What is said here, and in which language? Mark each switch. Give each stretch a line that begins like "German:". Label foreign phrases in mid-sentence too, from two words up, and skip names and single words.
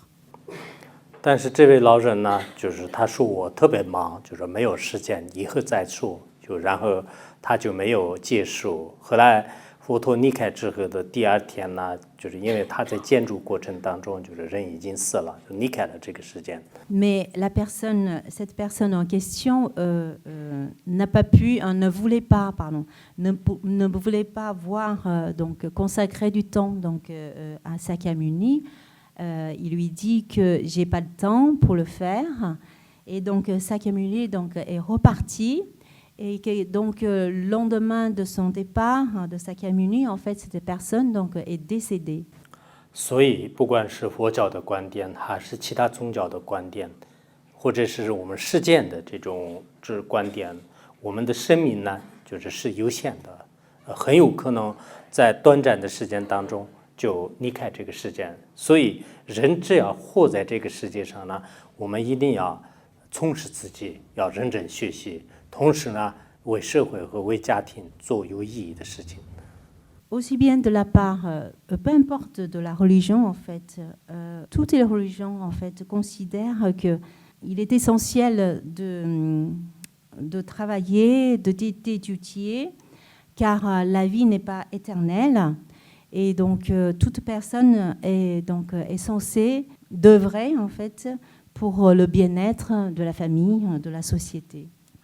Chinese: 但是这位老人呢，就是他说我特别忙，就是没有时间，以后再说。就然后他就没有结束。后来佛陀离开之后的第2天呢，就是因为他在建筑过程当中，就是人已经死了，就离开了这个世间。
French: Mais cette personne en question n'a pas pu, ne voulait pas, ne voulait pas voir donc consacrer du temps donc à Sakyamuni. Il lui dit que j'ai pas le temps pour le faire, et donc Sakyamuni donc est reparti. Et que, donc, le lendemain de son départ de Sakyamuni, en fait, cette personne donc, est décédée.
Chinese: 所以，不管是佛教的观点，还是其他宗教的观点，或者是我们世间的这种观点，我们的生命呢，是有限的，很有可能在短暂的时间当中就离开这个世间。所以，人只要活在这个世界上呢，我们一定要充实自己，要认真学习。同时呢，为社会和为家庭做有意义的事情。
French: Aussi bien de la part, peu importe de la religion en fait, toutes les religions en fait considèrent que il est essentiel de travailler, d'étudier, car la vie n'est pas éternelle, et donc toute personne est censée d'œuvrer en fait pour le bien-être de la famille, de la société.